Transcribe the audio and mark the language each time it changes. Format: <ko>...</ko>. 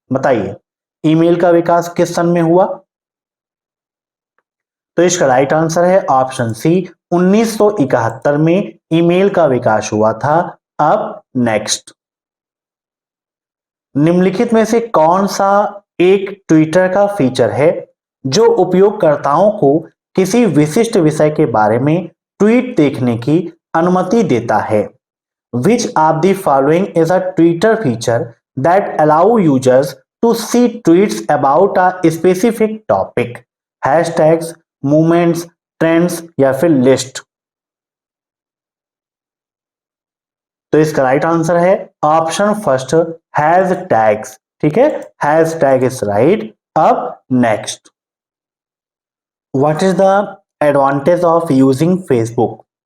<hi>बताइए, ईमेल का विकास किस सन में हुआ? तो इसका राइट आंसर है ऑप्शन सी, 1971 में ईमेल का विकास हुआ था। अब नेक्स्ट, निम्नलिखित में से कौन सा एक ट्विटर का फीचर है जो उपयोगकर्ताओं को किसी विशिष्ट विषय के बारे में ट्वीट देखने की अनुमति देता है?</hi> <en>Which of the following is a Twitter feature that allow users to see tweets about a specific topic?</en> <hi>Hashtags, movements, trends या फिर लिस्ट? तो इसका राइट आंसर है ऑप्शन फर्स्ट, हैज टैग्स। ठीक है,</hi> <en>Hashtag is right. अब next, what is the advantage of using Facebook?</en>